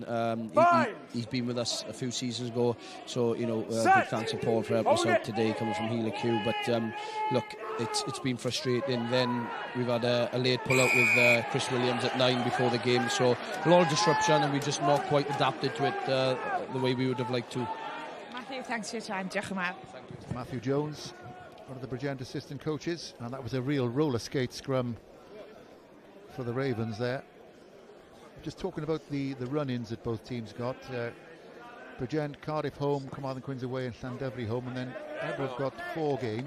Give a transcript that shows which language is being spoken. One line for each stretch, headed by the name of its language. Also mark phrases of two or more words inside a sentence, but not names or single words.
English: He's been with us a few seasons ago. So big thanks to Paul for helping us out today, coming from Healer Q. But look, it's been frustrating. Then we've had a late pull out with Chris Williams at 9 before the game. So a lot of disruption, and we just not quite adapted to it the way we would have liked to. Matthew, thanks for your time.
Welsh: Diolch yn fawr.
English: Matthew Jones, one of the Bridgend assistant coaches, and that was a real roller skate scrum for the Ravens there. Just talking about the run-ins that both teams got. Bridgend, Cardiff home, Carmarthen Quins away, and Llandovery home, and then Ebw have got 4 games.